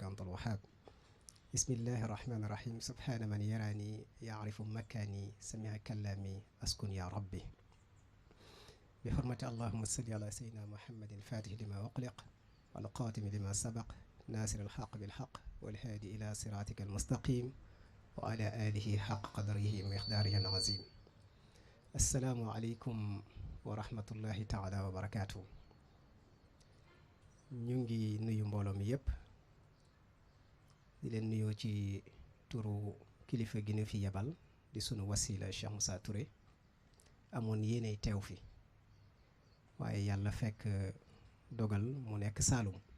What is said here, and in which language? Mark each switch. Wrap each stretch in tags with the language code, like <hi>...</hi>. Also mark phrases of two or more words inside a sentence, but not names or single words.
<ar>أنت الوهاب بسم الله الرحمن الرحيم سبحان من يراني يعرف مكاني سمع كلامي أسكن يا ربي بحرمة اللهم صل على سيدنا محمد الفاتح لما أغلق والقاتم لما سبق ناصر الحق بالحق والهادي إلى صراطك المستقيم وعلى آله حق قدره ومقداره العظيم السلام عليكم ورحمة الله تعالى وبركاته.</ar> <wo>ñu ngi nuyu mbooloo mi yépp di leen nuyoo ci turu kilifa gi ñu fi yebal di sunu wasila Cheikh Moussa Touré amoon yéeney teew fi waaye yàlla fekk dogal mu nekk Saalum</wo>